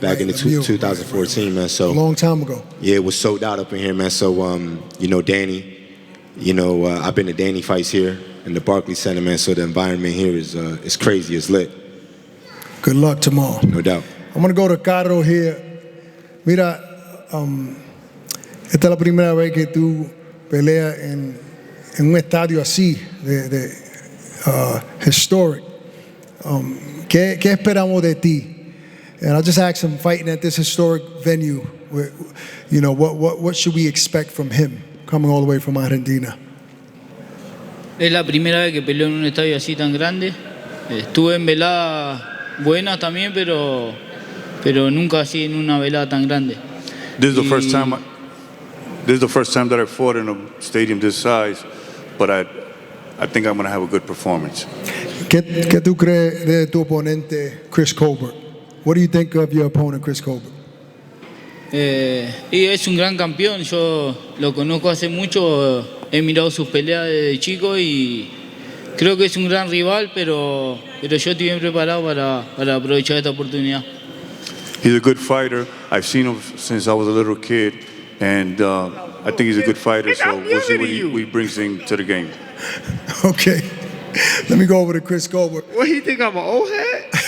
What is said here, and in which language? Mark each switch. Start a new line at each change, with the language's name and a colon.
English: Back in 2014, man. So a long time ago. Yeah, it was sold out up in here, man. So, you know, Danny, you know, I've been to Danny fights here in the Barclays Center, man. So the environment here is crazy, it's lit. Good luck tomorrow. No doubt. I'm going to go to Caro here.
Spanish: Mira, esta es la primera vez que tú peleas en un estadio así, de historic. ¿Qué esperamos de ti?
English: And I'll just ask him, fighting at this historic venue, you know, what should we expect from him coming all the way from Argentina?
Spanish: Es la primera vez que peleo en un estadio así tan grande. Estuve en veladas buenas también, pero nunca así en una velada tan grande.
English: This is the first time. This is the first time that I fought in a stadium this size, but I think I'm going to have a good performance.
Spanish: ¿Qué tú crees de tu oponente, Chris Colbert?
English: What do you think of your opponent, Chris Colbert?
Spanish: Y es un gran campeón. Yo lo conozco hace mucho. He mirado sus peleas desde chico y creo que es un gran rival, pero yo estoy bien preparado para aprovechar esta oportunidad.
English: He's a good fighter. I've seen him since I was a little kid, and I think he's a good fighter, so we'll see what he brings into the game. Okay. Let me go over to Chris Colbert. What, he think I'm an old head?